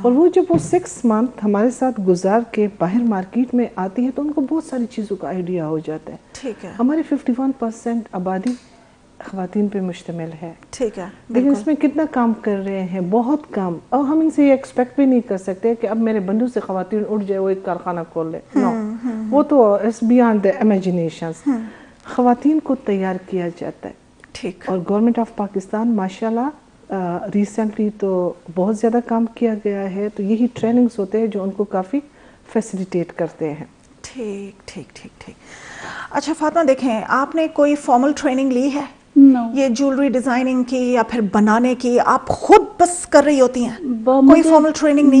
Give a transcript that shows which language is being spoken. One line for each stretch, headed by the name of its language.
Urdu: اور وہ جب وہ 6 month ہمارے ساتھ گزار کے باہر مارکیٹ میں آتی ہے تو ان کو بہت ساری چیزوں کا آئیڈیا ہو جاتا ہے. ٹھیک ہے. ہماری 51% آبادی خواتین پہ مشتمل ہے. ٹھیک ہے. لیکن اس میں کتنا کام کر رہے ہیں, بہت کام. اور ہم ان سے یہ ایکسپیکٹ بھی نہیں کر سکتے کہ اب میرے بندو سے خواتین اٹھ جائے وہ ایک کارخانہ کھول لے.
English: no,
Urdu: وہ تو
English: It's beyond the imaginations.
Urdu: خواتین کو تیار کیا جاتا ہے. ٹھیک. اور گورنمنٹ آف پاکستان ماشاءاللہ ریسنٹلی تو بہت زیادہ کام کیا گیا ہے, تو یہی ٹریننگز ہوتے ہیں جو ان کو کافی فیسیلیٹیٹ کرتے ہیں. ٹھیک ٹھیک ٹھیک ٹھیک. اچھا فاطمہ, دیکھیں آپ نے کوئی فارمل ٹریننگ لی ہے یہ جولری ڈیزائننگ کی یا پھر بنانے کی, آپ خود بس کر رہی ہوتی ہیں, کوئی فارمل ٹریننگ نہیں؟